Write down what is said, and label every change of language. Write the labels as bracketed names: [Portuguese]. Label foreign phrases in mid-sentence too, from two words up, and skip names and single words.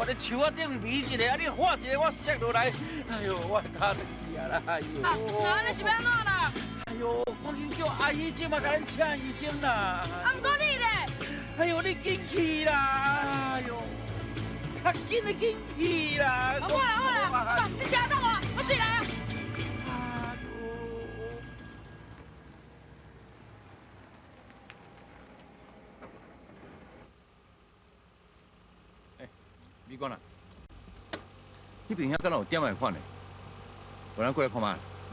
[Min Nan Chinese] 我咧树仔顶迷一下，啊，你画一个，我摔落来。哎呦，我脚就去啊啦！哎呦，啊，你是要安怎啦？哎呦，赶紧叫阿姨即马甲咱请医生啦！啊，毋过你咧？哎呦，你紧去啦！哎呦，较紧的紧去啦！好啦好啦，你听到我睡来啊！美官啊，迄边遐敢若有点仔款的，有人过来看卖。